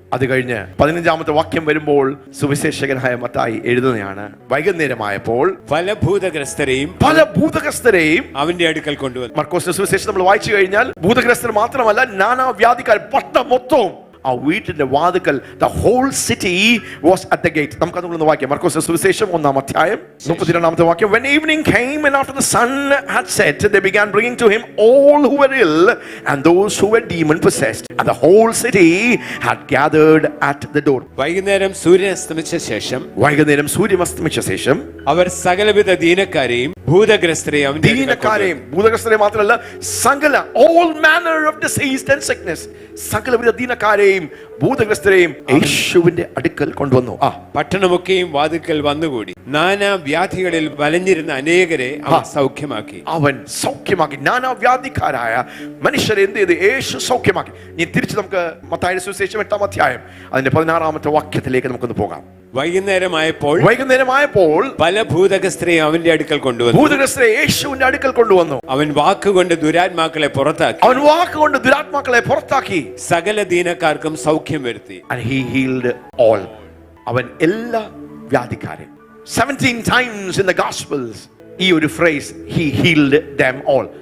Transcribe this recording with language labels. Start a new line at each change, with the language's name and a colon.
Malayalam: അത് കഴിഞ്ഞ് 15-ാമത്തെ വാക്യം വരുമ്പോൾ സുവിശേഷകനായ മത്തായി എഴുതുന്നതാണ്, വൈകുന്നേരമായപ്പോൾ പല ഭൂതഗ്രസ്തരെയും അവന്റെ അടുക്കൽ കൊണ്ടുവന്നു. മർക്കോസിന്റെ സുവിശേഷം നമ്മൾ വായിച്ചു കഴിഞ്ഞാൽ ഭൂതഗ്രസ്തർ മാത്രമല്ല, നാനാവ്യാധിക്കാർ പട്ടം മൊത്തവും ആ വീട്ടിന്റെ വാതിക്കൽ,
English: the whole city was at the gate.
Malayalam: നമുക്ക് അതൊന്ന് വായിക്കാം. മർക്കോസ് സുവിശേഷം 1-ാം അധ്യായം 32-ാമത്തെ വാക്യം.
English: When evening came and after the sun had set, they began bringing to him all who were ill and those who were demon possessed, and the whole city had gathered at the door.
Malayalam: വൈകുന്നേരം സൂര്യൻ അസ്തമിച്ച ശേഷം അവർ സകലവിധ ദീനക്കാരെയും ഭൂതഗ്രസ്തരെയും ഭൂതഗ്രസ്തരെ മാത്രമല്ല, സകല
English: all manner of disease and sickness,
Malayalam: സകലവിധ ദീനക്കാരെയും ഭൂതഗ്രസ്തരെയും യേശുവിന്റെ അടുക്കൽ കൊണ്ടുവന്നു. പട്ടണമൊക്കെയും വാതിക്കൽ വന്നുകൂടി നാനാ വ്യാധികളിൽ വലഞ്ഞിരുന്ന അനേകരെ അവൻ സൗഖ്യമാക്കി. നാനാവ്യാധിക്കാരായ മനുഷ്യരെ എന്ത് ചെയ്ത്? യേശു സൗഖ്യമാക്കി. ഇനി തിരിച്ച് നമുക്ക് മത്തായിയുടെ സുവിശേഷം 8-ാം അധ്യായം അതിന്റെ 16-ാമത്തെ വാക്യത്തിലേക്ക് നമുക്കൊന്ന് പോകാം. വൈകുന്നേരമായപ്പോൾ പല ഭൂതഗ്രസ്തരെയും അവന്റെ അടുക്കൽ കൊണ്ടുവന്നു. ഭൂതഗ്രസ്തരെ യേശുവിന്റെ അടുക്കൽ കൊണ്ടുവന്നു. അവൻ വാക്കുകൊണ്ട് ദുരാത്മാക്കളെ പുറത്താക്കി സകല ദീനക്കാർക്കും സൗഖ്യം വരുത്തി.
English: And he healed all.
Malayalam: അവൻ എല്ലാ വ്യാധിക്കാരെയും,
English: 17 times in the Gospels
Malayalam: ഈ ഒരു
English: phrase, he healed them all.